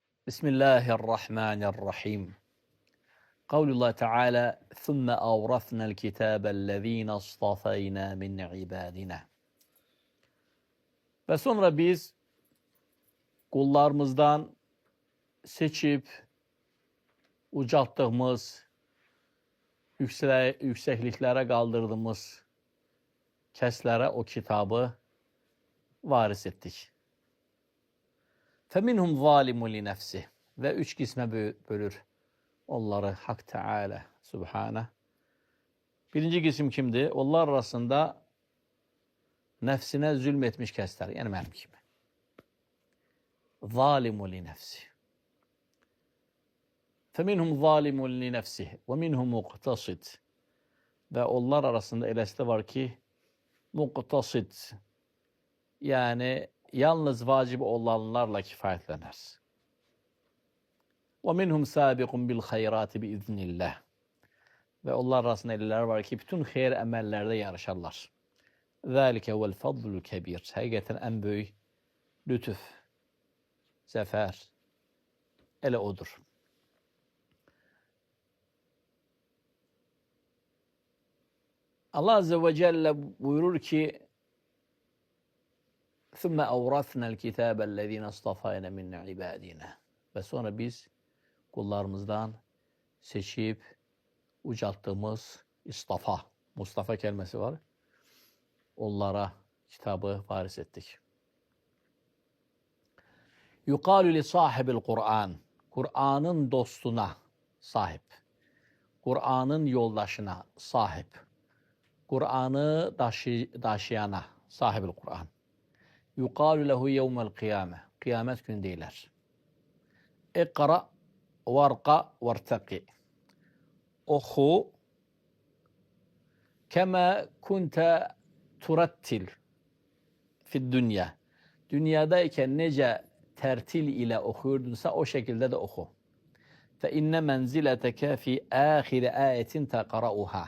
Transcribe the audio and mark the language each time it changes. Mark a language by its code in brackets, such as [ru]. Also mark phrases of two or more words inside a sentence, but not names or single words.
[ar] Bismillahirrahmanirrahim. قول الله تعالى ثُمَّ أَوْرَثْنَا الْكِتَابَ الَّذ۪ينَ اصْطَفَيْنَا مِنْ عِبَادِنَا. [tr] Ve sonra biz kullarımızdan seçip ucalttığımız, yüksekliklere kaldırdığımız keslere o kitabı varis ettik. [ar] فَمِنْهُمْ ظَالِمٌ لِنَفْسِهِ. [tr] Ve üç kısme bölür onları Hak Teala Subhane. Birinci kısım kimdi? Onlar arasında nefsine zulmetmiş kesler. Yani benim gibi. [ar] ظَالِمُ لِنَفْسِهِ. فَمِنْهُمْ ظَالِمٌ لِنَفْسِهِ وَمِنْهُمْ مُقْتَصِدٌ. [tr] Ve onlar arasında eleste var ki muktasid, yani yalnız vacip olanlarla kifayetlenir. [ar] وَمِنْهُمْ سَابِقٌ بِالْخَيْرَاتِ بِإِذْنِ اللّٰهِ. [tr] Ve onlar arasında eller var ki bütün hayır emellerde yarışarlar. [ar] ذَٰلِكَ وَالْفَضْلُ الْكَبِيرُ. [tr] Hakikaten en büyük lütuf, zafer, ele odur. Allah Azze ve Celle buyurur ki [ar] ثُمَّ أَوْرَثْنَا الْكِتَابَ الَّذ۪ينَ اصْطَفَيْنَا مِنْ عِبَادِنَا. [tr] Ve sonra biz kullarımızdan seçip ucalttığımız istafa, Mustafa kelimesi var. Onlara kitabı varis ettik. [ar] يُقَالُ لِصَاحِبِ الْقُرْآنِ. [tr] Kur'an'ın dostuna sahip. Kur'an'ın yoldaşına sahip. Kur'an'ı taşıyana sahibi Kur'an. [ar] يُقَالُ لَهُ يَوْمَ الْقِيَامَةِ. [tr] Kıyamet günü deyler. [ar] اِقْرَأْ وَارْقَ وَارْتَقِ. Oku كما كنت ترتل في الدنيا. [tr] Dünyadayken nece tertil ile okuyordunsa o şekilde de oku. [ar] فإن منزلتك في آخر آية تقرؤها.